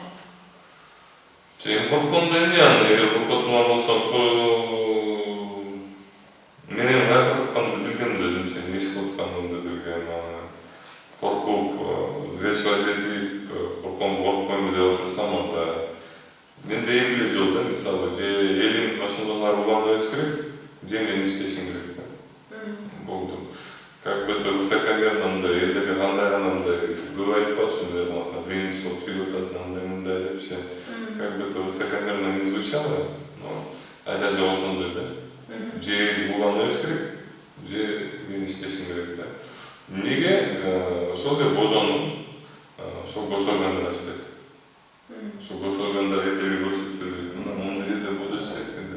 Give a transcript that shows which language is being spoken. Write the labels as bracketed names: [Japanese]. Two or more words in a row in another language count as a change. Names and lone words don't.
[Kyrgyz] Сен корккондо эмне аны, эгер коркот турган болсоң, менин кайра атканды билгем да, өзүмчө эмне иш кылып атканымды билгем. Коркуп, взвешивать этип, коркпойм деп отурсам, анда менде эки эле жол да, мисалы, же элиң ошондон ары уланып бериш керек, же мен иштешим керек да. Болду. [Russian] Как бы это высокомерно, [Kyrgyz] элдерге кандай гана мындай көп айтып атышым деп болсо, кыйын иш болуп сүйлөп атасың, андай мындай депчи. [Russian] Как бы это высокомерно не звучало, но [Kyrgyz] айда же ошондой да. Же уланып бериш керек, же мен иштешим керек да. Неге ошол эле бозонун ошол бошойгондар ачпайт. Ошол бошойгондар элдерге көрсөтпөйбү, мына моундай жерде бозо иштейт деп.